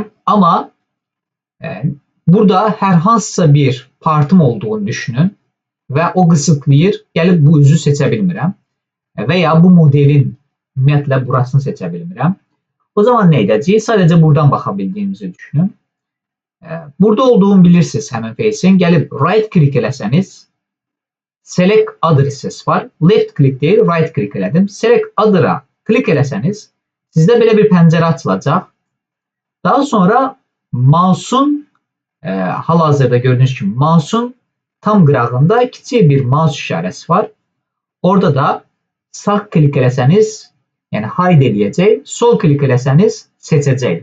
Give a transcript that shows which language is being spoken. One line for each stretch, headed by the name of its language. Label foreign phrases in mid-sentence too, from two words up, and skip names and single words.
Azerbaijani: Amma burada hər hansısa bir partım olduğunu düşünün və o qısıtlayır. Gəlib bu üzü seçə bilmirəm. Və ya bu modelin ümumiyyətlə burasını seçə bilmirəm. O zaman nə edəcəyik? Sadəcə buradan baxa bildiyimizi düşünün. Burada olduğunu bilirsiniz həmin face'in. Gəlib
English: right click
Azerbaijani: eləsəniz,
English: select other
Azerbaijani: hissəsi var.
English: Left click
Azerbaijani: deyil,
English: right click
Azerbaijani: elədim.
English: Select other'a click
Azerbaijani: eləsəniz, sizdə belə bir pəncərə açılacaq. Daha sonra mouse'un hal-hazırda gördüyünüz kimi mouse'un tam qırağında kiçik bir mouse işarəsi var. Orada da sağ klik eləsəniz, yəni hide eləyəcək, sol klik eləsəniz seçəcək.